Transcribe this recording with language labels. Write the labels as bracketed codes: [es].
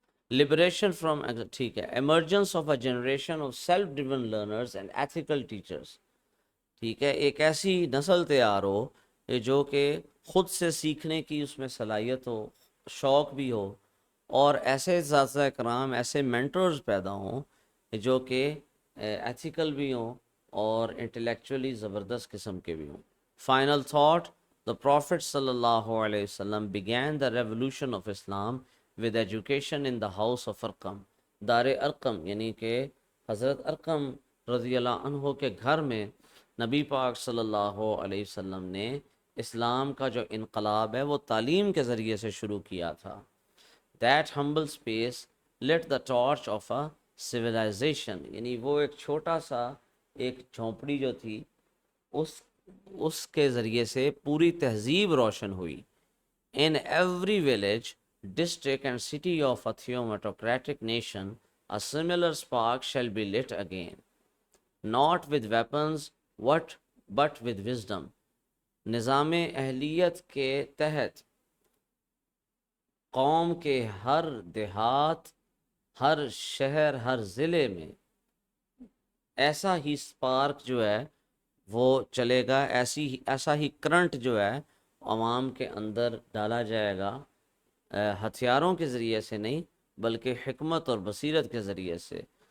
[en] liberation from, [ur] ٹھیک ہے، [en] emergence of a generation of self driven learners and ethical teachers, [ur] ٹھیک ہے، ایک ایسی نسل تیار ہو جو کہ خود سے سیکھنے کی اس میں صلاحیت ہو، شوق بھی ہو، اور ایسے اساتذہ کرام، ایسے مینٹرز پیدا ہوں جو کہ ایتھیکل بھی ہوں اور انٹلیکچولی زبردست قسم کے بھی ہوں۔ [en] Final thought, The Prophet sallallahu alaihi wasallam began the revolution of Islam with education in the house of Arqam. [ur] دار ارقم یعنی کہ حضرت ارقم رضی اللہ عنہ کے گھر میں نبی پاک صلی اللہ علیہ وسلم نے اسلام کا جو انقلاب ہے وہ تعلیم کے ذریعے سے شروع کیا تھا. [en] That humble space lit the torch of a civilization. [ur] یعنی وہ ایک چھوٹا سا ایک جھونپڑی جو تھی اس کے ذریعے سے پوری تہذیب روشن ہوئی. [en] In every village, district and city of a theocratic nation, a similar spark shall be lit again, not with weapons, but with wisdom. [ur] نظام اہلیت کے تحت قوم کے ہر دیہات، ہر شہر، ہر ضلع میں ایسا ہی سپارک جو ہے وہ چلے گا، ایسا ہی کرنٹ جو ہے عوام کے اندر ڈالا جائے گا، ہتھیاروں کے ذریعے سے نہیں بلکہ حکمت اور بصیرت کے ذریعے سے.